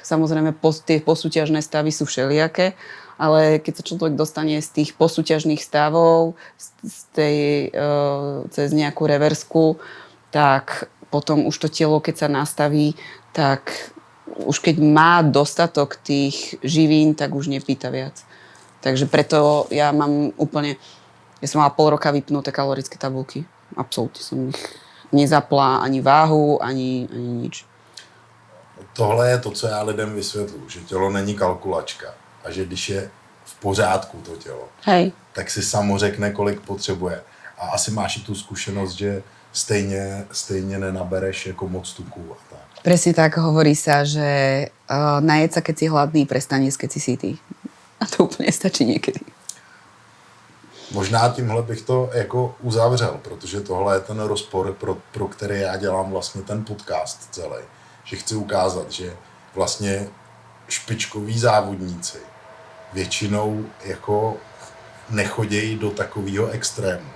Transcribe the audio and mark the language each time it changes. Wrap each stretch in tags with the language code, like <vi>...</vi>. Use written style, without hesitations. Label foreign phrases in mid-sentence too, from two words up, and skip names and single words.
<sk>Samozrejme, tie posúťažné stavy sú všelijaké, ale keď sa človek dostane z tých posúťažných stavov, cez nejakú reversku, tak potom už to telo, keď sa nastaví, tak už keď má dostatok tých živín, tak už nepýta viac. Takže preto ja som mala pol roka vypnuté kalorické tabulky. Absolútne som ich nezapla ani váhu, ani nič.</sk> <cs>Tohle je to, co já lidem vysvětluji, že tělo není kalkulačka a že když je v pořádku to tělo, tak si samo řekne, kolik potřebuje. A asi máš i tu zkušenost, že stejně nenabereš jako moc tuků a tak.</cs> <sk>Presne tak, hovorí sa, že najeď sa, keď si hladný, prestane, keď si sytý.</sk> <cs>A to úplně stačí někdy. Možná tímhle bych to jako uzavřel, protože tohle je ten rozpor, pro který já dělám vlastně ten podcast celý. Že chci ukázat, že vlastně špičkoví závodníci většinou jako nechodějí do takového extrému.</cs>